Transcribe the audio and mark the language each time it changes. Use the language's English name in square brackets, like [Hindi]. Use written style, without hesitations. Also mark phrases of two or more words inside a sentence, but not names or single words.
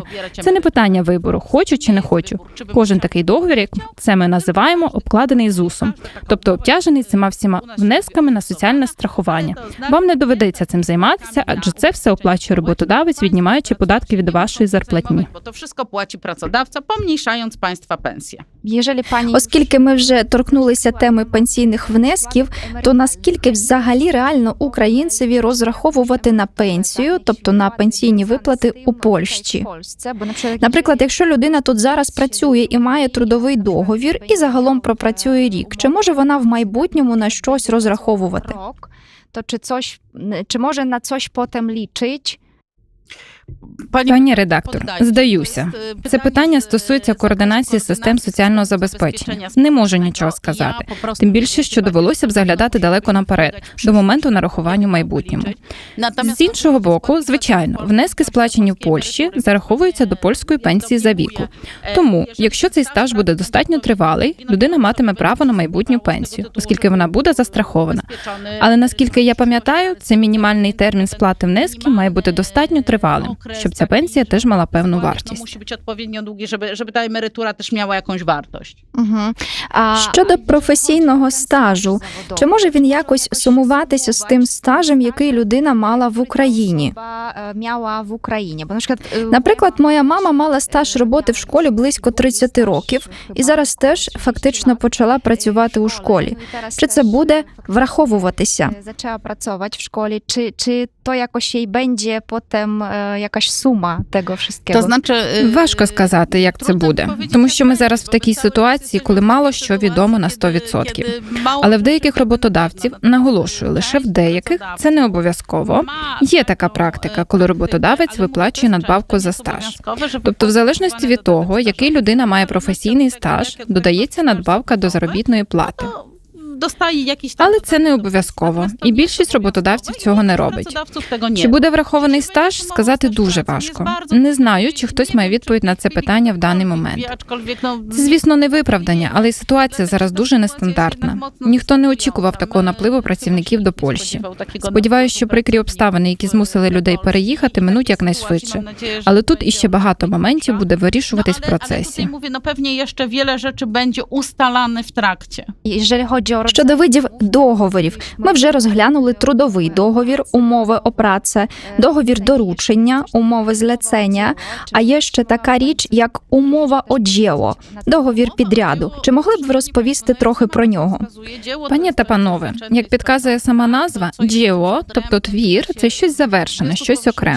[Ukrainian] Це не питання вибору, хочу чи не хочу. Кожен такий договір, як це ми називаємо, обкладений ЗУСом, тобто обтяжений цими всіма внесками на соціальне страхування. Вам не доведеться цим займатися, адже це все оплачує роботодавець, віднімаючи податки від вашої зарплатні. [Polish] Bo to wszystko płaci pracodawca, pomniejszając państwa pensje. Jeżeli pani [Ukrainian] Оскільки ми вже торкнулися теми пенсійних внесків, то наскільки взагалі реально українцеві розраховувати на пенсію, тобто на пенсійні виплати у Польщі? Наприклад, якщо людина тут зараз працює і має трудовий договір і загалом пропрацює рік, чи може вона в майбутньому на щось розраховувати? [Polish] rok, to czy może na coś potem liczyć? [Ukrainian] Пані редактор, здаюся. Це питання стосується координації систем соціального забезпечення. Не можу нічого сказати. Тим більше, що довелося б заглядати далеко наперед, до моменту нарахування в майбутньому. З іншого боку, звичайно, внески, сплачені в Польщі, зараховуються до польської пенсії за віку. Тому, якщо цей стаж буде достатньо тривалий, людина матиме право на майбутню пенсію, оскільки вона буде застрахована. Але наскільки я пам'ятаю, цей мінімальний термін сплати внесків має бути достатньо тривалим, щоб ця пенсія теж мала певну вартість. [Polish] Musi być odpowiednio długi, żeby ta emerytura też miała jakąś wartość. [Ukrainian] Щодо професійного стажу, чи може він якось сумуватися з тим стажем, який людина мала в Україні? [Polish] miała w Ukrainie? Bo na przykład, [Ukrainian] Наприклад, моя мама мала стаж роботи в школі близько 30 років і зараз теж фактично почала працювати у школі. Чи це буде враховуватися? [Polish] zaczęła pracować w szkole, czy to jakoś jej będzie potem jakaś suma tego wszystkiego? To znaczy, [Ukrainian] Важко сказати, як це буде, тому що ми зараз в такій ситуації, коли мало що відомо на 100%. Але в деяких роботодавців, наголошую, лише в деяких, це не обов'язково. Є така практика, коли роботодавець виплачує надбавку за стаж. Тобто, в залежності від того, який людина має професійний стаж, додається надбавка до заробітної плати. [Polish] dostaje jakiś tam... [Ukrainian] Але це не обов'язково, і більшість роботодавців цього не робить. Чи буде врахований стаж, сказати дуже важко. Не знаю, чи хтось має відповідь на це питання в даний момент. Це, звісно, не виправдання, але й ситуація зараз дуже нестандартна. Ніхто не очікував такого напливу працівників до Польщі. Сподіваюся, що прикрі обставини, які змусили людей переїхати, минуть якнайшвидше. Але тут іще багато моментів буде вирішуватись в процесі. [Polish] Ale mówię, no pewnie jeszcze wiele rzeczy będzie ustalane w trakcie. Jeżeli chodzi o [Ukrainian] Щодо видів договорів, ми вже розглянули трудовий договір, [Polish] umowy o pracę, [Ukrainian] договір доручення, [Polish] umowy zlecenia, [Ukrainian] а є ще така річ, як [Polish] umowa o dzieło, [Ukrainian] договір підряду. Чи могли б ви розповісти трохи про нього? Пані та панове, як підказує сама назва, діло, тобто твір, це щось завершене, щось окреме.